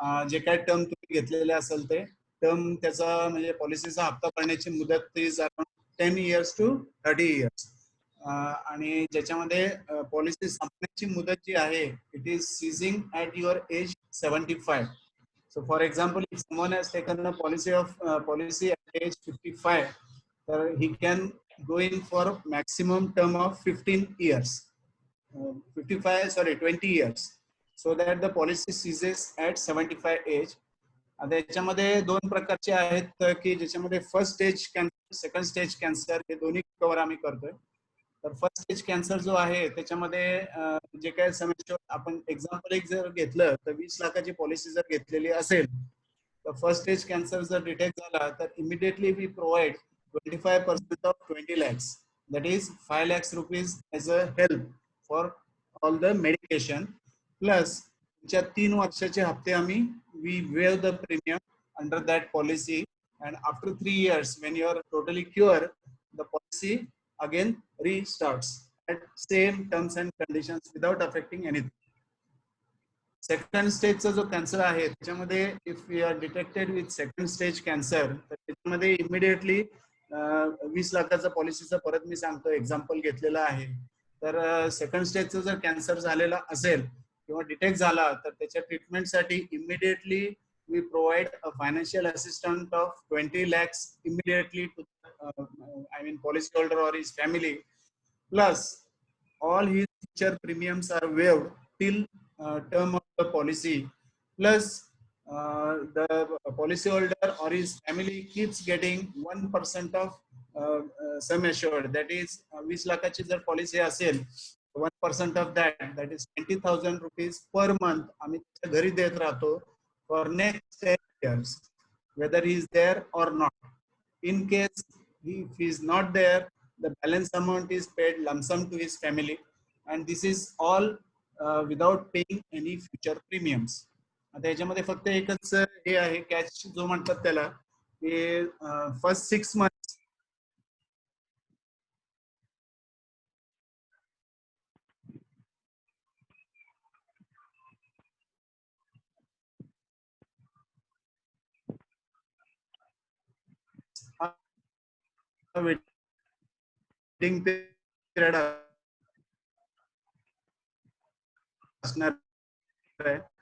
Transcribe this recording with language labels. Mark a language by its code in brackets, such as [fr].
[mr] जे काय टर्म तुम्ही घेतलेले असेल ते टर्म, त्याचा म्हणजे पॉलिसीचा हप्ता भरण्याची मुदत [en] Is around 10 years to 30 years. [mr] आणि ज्याच्यामध्ये पॉलिसी संपण्याची मुदत जी आहे [en] It is ceasing at your age 75. So for example, if someone has taken a policy at age 55, he can go in for maximum term of 15 years. 20 years. So that the policy ceases at 75 age. [mr] आता याच्यामध्ये दोन प्रकारचे आहेत की ज्याच्यामध्ये first stage cancer, second stage cancer हे दोन्ही cover आम्ही करतोय. तर फर्स्ट स्टेज कॅन्सर जो आहे त्याच्यामध्ये जे काय समस्या, आपण एक्झाम्पल एक जर घेतलं तर 20 लाखाची पॉलिसी जर घेतलेली असेल तर फर्स्ट स्टेज कॅन्सर जर डिटेक्ट झाला तर [en] Immediately we provide 25% of 20 lakhs, that is 5 lakhs rupees as a help for all the medication. Plus [mr] तुमच्या 3 वर्षाचे हप्ते आम्ही [en] we waive the premium under that policy, and after 3 years when you are totally cured the policy again restarts at same terms and conditions without affecting anything. [mr] Second स्टेजचा जो cancer आहे त्याच्यामध्ये [en] if we are detected with second stage cancer [mr] तर त्याच्यामध्ये immediately 20 लाखाचा पॉलिसीचा परत मी सांगतो example घेतलेला आहे. तर सेकंड स्टेजचा जर कॅन्सर झालेला असेल किंवा डिटेक्ट झाला तर त्याच्या ट्रीटमेंटसाठी immediately [en] We provide a financial assistant of 20 lakhs immediately to policy holder or his family. Plus all his future premiums are waived till term of the policy. Plus the policy holder or his family keeps getting 1% of sum assured, that is [mr] 20 लाखाची जर policy असेल [en] 1% of that is 20,000 rupees per month [mr] आम्ही त्याच्या घरी देत राहतो [en] for next 10 years whether he is there or not. In case if he is not there the balance amount is paid lump sum to his family, and this is all without paying any future premiums. [mr] आता याच्यामध्ये फक्त एकच हे आहे catch जो म्हणतात त्याला की फर्स्ट 6 months वेटिंग पिरियड असणार आहे.